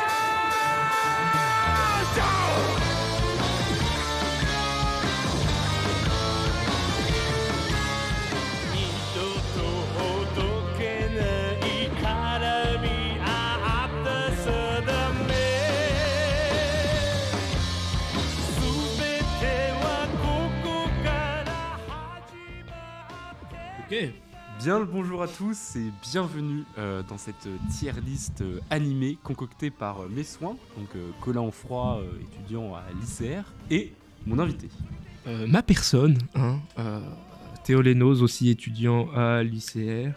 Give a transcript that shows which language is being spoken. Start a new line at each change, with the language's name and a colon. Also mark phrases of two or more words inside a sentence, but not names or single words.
Japanese: じゃ二度とほどけない絡み合った定め全てはここから始まって
French: Ok. Bien le bonjour à tous et bienvenue dans cette tier list animée concoctée par mes soins, donc Colin Onfroy, étudiant à l'ICR, et mon invité. Ma personne, Théo Lénos, aussi étudiant à l'ICR.